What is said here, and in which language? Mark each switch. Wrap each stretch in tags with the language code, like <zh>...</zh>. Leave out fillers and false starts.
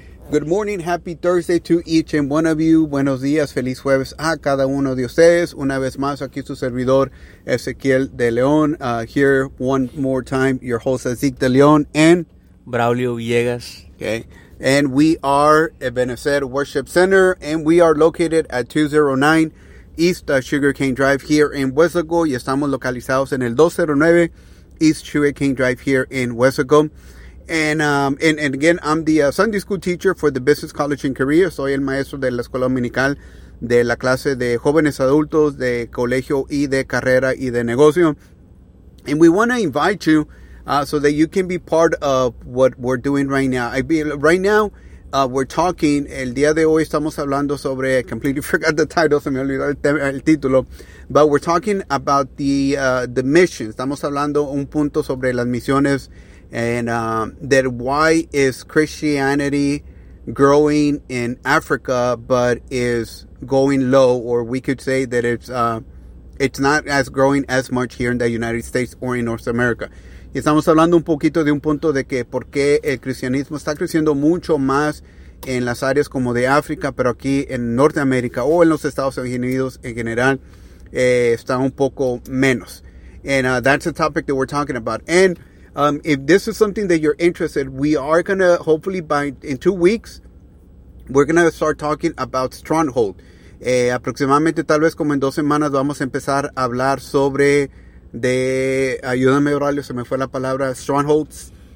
<en>Good morning, happy Thursday to each and one of you.</en> <es>Buenos días, feliz jueves a cada uno de ustedes. Una vez más, aquí su servidor, Ezequiel de León.</es> <en>Here one more time, your host, Ezequiel de León, and Braulio Villegas. Okay, and we are Ebenezer Worship Center, and we are located at 209 East Sugarcane Drive here in Weslaco.</en> <es>Y estamos localizados en el 209 East Sugarcane Drive</es> <en>here in Weslaco. And again, I'm the Sunday school teacher for the Business College and Career.</en> <es>Soy el maestro de la Escuela Dominical de la clase de jóvenes adultos de colegio y de carrera y de negocio.</es> <en>And we want to invite you so that you can be part of what we're doing right now. We're talking,</en> <es>el día de hoy estamos hablando sobre,</es> <en>I completely forgot the title,</en> <es>se me olvidó el título.</es> <en>But we're talking about the mission.</en> <es>Estamos hablando un punto sobre las misiones.</es> <en>And that why is Christianity growing in Africa, but is going low, or we could say that it's not as growing as much here in the United States or in North America.</en> <es>Y estamos hablando un poquito de un punto de que por qué el cristianismo está creciendo mucho más en las áreas como de África, pero aquí en Norteamérica o en los Estados Unidos en general está un poco menos.</es> <en>And that's the topic that we're talking about. And if this is something that you're interested, we are going to, hopefully in 2 weeks, we're going to start talking about Stronghold.</en> <es>Aproximadamente, tal vez como en 2 semanas, vamos a empezar a hablar sobre, ayúdame, Braulio, se me fue la palabra, Strongholds.</es>